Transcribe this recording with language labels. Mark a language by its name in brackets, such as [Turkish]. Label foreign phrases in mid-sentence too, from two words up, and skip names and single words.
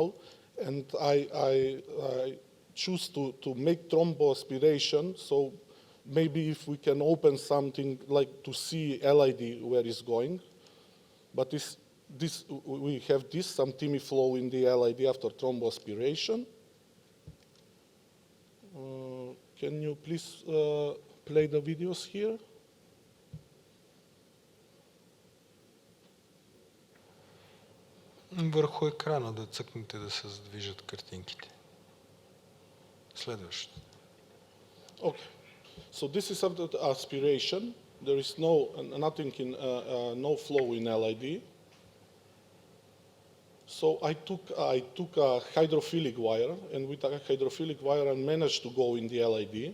[English] And I choose to make thromboaspiration, so maybe if we can open something like to see LID where it's going. But we have some TIMI flow in the LID after thromboaspiration. Can you please play the videos here? [Bulgarian] Върху екрана да цъкнете да се задвижат картинките. Следващо. [English] Okay. So this is after the aspiration. There is no flow in LID. So I took a hydrophilic wire, and with a hydrophilic wire I managed to go in the LID.